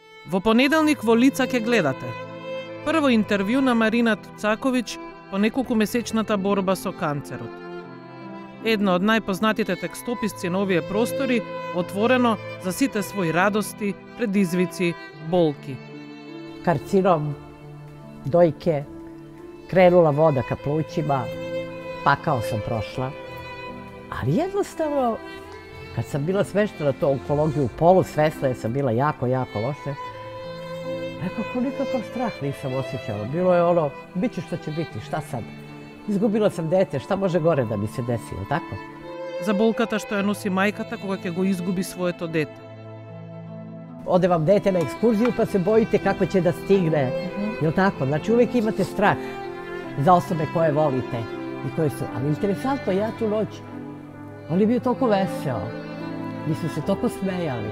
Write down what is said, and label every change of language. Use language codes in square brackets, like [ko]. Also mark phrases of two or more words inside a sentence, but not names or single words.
[mk] Во понеделник во Лица ке гледате. Прво интервју на Марина Туцаковиќ по неколкумесечната борба со канцерот. Едно од најпознатите текстописци на овие простори, отворено за сите своји радости, предизвици, болки. [sr] Karcinom dojke, krenula voda ka plućima, pakao sam prošla. Ali jednostavno, kad sam bila smeštena to onkologiju, polusvesna jer sam bila jako, jako loše, nekako nikakav strah nisam osjećala. Bilo je ono, bit će što će biti, šta sad? Izgubila sam dete, šta može gore da mi se desi, ili tako? [mk] За болката што ја носи мајката кога ќе го изгуби своето дете. [sr] Ode vam dete na ekskurziju pa se bojite kako će da stigne, jel tako? Znači uvijek imate strah za osobe koje volite i koje su. Ali interesantno, ja tu noć, on je bio toliko veseo, mi smo se toliko smejali.